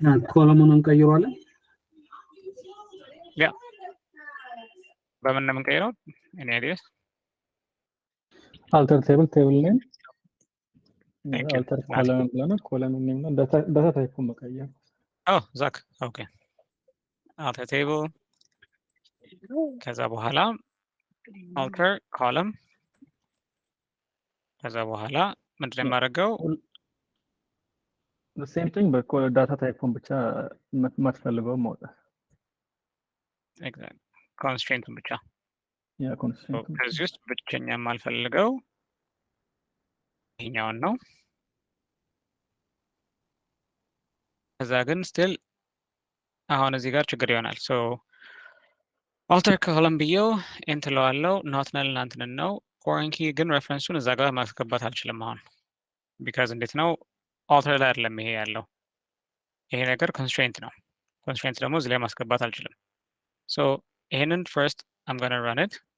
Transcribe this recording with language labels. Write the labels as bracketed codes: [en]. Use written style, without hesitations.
[am] ኮለሙን እንቀይሯለን yeah በምን ነው የምንቀይረው? [en] any ideas? alter table name Thank you. [am] alter column ብለናል column name ነው data type መቀየር [en] oh Zach okay [am] alter table ከዛ በኋላ alter column ከዛ በኋላ ምንድን ነው የማደርገው? [en] the same thing but data type [am] ብቻ ማትፈልገው ማውጣት [en] exactly constraint ብቻ [am] ያ constraint ከዚህ ውስጥ ብቸኛ የማልፈልገው ይሄኛውን ነው። ከዛ ግን still አሁን እዚህ ጋር ችግር ይሆናል። so alter column ብዬው እንትለዋለው not null እናንተን ነው foreign key ግን reference-ን እዛ ጋር ማስገባት አልችልም አሁን because እንዴት ነው alter ላይ አይደለም ይሄ ያለው ይሄ ነገር constraint ነው። constraint ደግሞ እዚህ ላይ ማስገባት አልችልም። so ይሄንን [en] first I'm going to run it